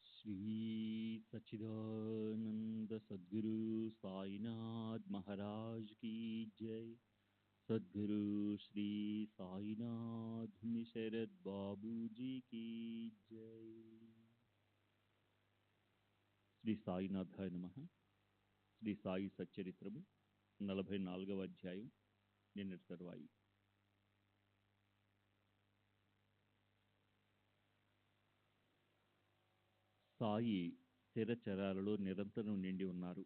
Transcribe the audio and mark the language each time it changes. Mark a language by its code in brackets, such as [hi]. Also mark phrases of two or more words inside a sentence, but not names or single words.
[hi] श्री सच्चिदानंद सद्गुरु साईनाथ महाराज की जय। सद्गुरु श्री साईनाथ शरद बाबू जी की जय। [te] శ్రీ సాయినాథాయ నమః. శ్రీ సాయి సచ్చరిత్రము 44వ అధ్యాయం. నిన్నటి తరువాయి. సాయి స్థిరచరాలలో నిరంతరం నిండి ఉన్నారు.